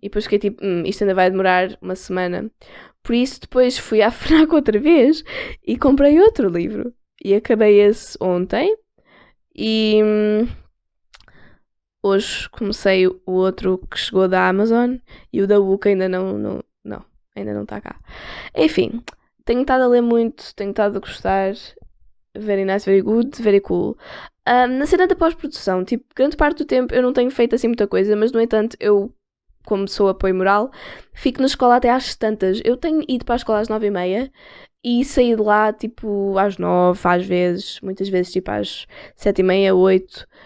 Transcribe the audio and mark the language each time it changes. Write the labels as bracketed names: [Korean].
[Portuguese] E depois fiquei tipo, isto ainda vai demorar uma semana. Por isso depois fui à FNAC outra vez e comprei outro livro. E acabei esse ontem. E hoje comecei o outro que chegou da Amazon. E o da Book ainda ainda não está cá. Enfim, tenho estado a ler muito, tenho estado a gostar. [English] Very nice, very good, very cool. [Portuguese] Na cena da pós-produção, tipo, grande parte do tempo eu não tenho feito assim muita coisa, mas no entanto eu, como sou apoio moral, fico na escola até às tantas. Eu tenho ido para a escola às 9h30 e saí de lá tipo às 9, às vezes, muitas vezes tipo às 7h30, 8.